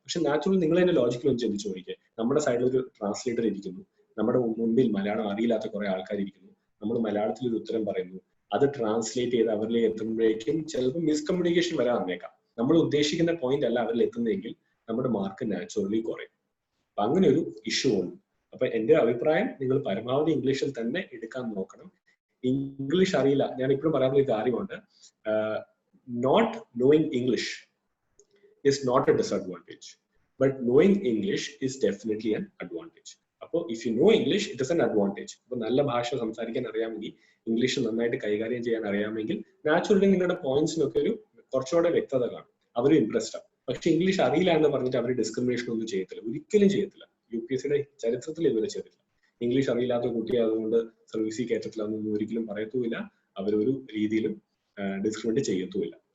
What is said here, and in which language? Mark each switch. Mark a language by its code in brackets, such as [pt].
[ml] പക്ഷെ നാച്ചുറൽ നിങ്ങൾ തന്നെ ലോജിക്കൽ ഒന്ന് ചിന്തിച്ചു നോക്കിയേ. നമ്മുടെ സൈഡിൽ ഒരു ട്രാൻസ്ലേറ്റർ ഇരിക്കുന്നു, നമ്മുടെ മുൻപിൽ മലയാളം അറിയില്ലാത്ത കുറെ ആൾക്കാർ ഇരിക്കുന്നു, നമ്മൾ മലയാളത്തിൽ ഒരു ഉത്തരം പറയുന്നു, അത് ട്രാൻസ്ലേറ്റ് ചെയ്ത് അവരിലേക്ക് എത്തുമ്പോഴേക്കും ചിലപ്പോൾ മിസ്കമ്മ്യൂണിക്കേഷൻ വരാൻ വന്നേക്കാം. നമ്മൾ ഉദ്ദേശിക്കുന്ന പോയിന്റ് അല്ല അവരിൽ എത്തുന്നതെങ്കിൽ നമ്മുടെ മാർക്ക് നാച്ചുറലി കുറയും. അപ്പൊ അങ്ങനെ ഒരു ഇഷ്യൂ ഉണ്ട്. അപ്പൊ എന്റെ അഭിപ്രായം നിങ്ങൾ പരമാവധി ഇംഗ്ലീഷിൽ തന്നെ എടുക്കാൻ നോക്കണം. ഇംഗ്ലീഷ് അറിയില്ല, ഞാൻ ഇപ്പോഴും പറയാനുള്ള ഒരു കാര്യമുണ്ട്, [en] not knowing English is not a disadvantage, but knowing English is definitely an advantage. അപ്പോൾ if you know English, it is an advantage. [ml] അപ്പോൾ നല്ല ഭാഷ സംസാരിക്കാൻ അറിയാമെങ്കിൽ, ഇംഗ്ലീഷ് നന്നായിട്ട് കൈകാര്യം ചെയ്യാൻ അറിയാമെങ്കിൽ നാച്ചുറലി നിങ്ങളുടെ പോയിന്റ്സിനൊക്കെ ഒരു കുറച്ചുകൂടെ വ്യക്തത കാണും, അവർ ഇംപ്രസ്ഡ് ആവും. പക്ഷെ ഇംഗ്ലീഷ് അറിയില്ല എന്ന് പറഞ്ഞിട്ട് അവർ ഡിസ്ക്രിമിനേഷൻ ഒന്നും ചെയ്യത്തില്ല, ഒരിക്കലും ചെയ്യത്തില്ല. UPSCയുടെ ചരിത്രത്തിൽ ഇതുവരെ ചെയ്തിട്ടില്ല. ഇംഗ്ലീഷ് അറിയില്ലാത്ത കുട്ടിയെ അതുകൊണ്ട് സർവീസിൽ കയറ്റത്തില്ല എന്നൊന്നും ഒരിക്കലും പറയത്തുമില്ല, അവരൊരു രീതിയിലും ഡിസ്ക്രിമിനേറ്റ് ചെയ്യത്തുമില്ല.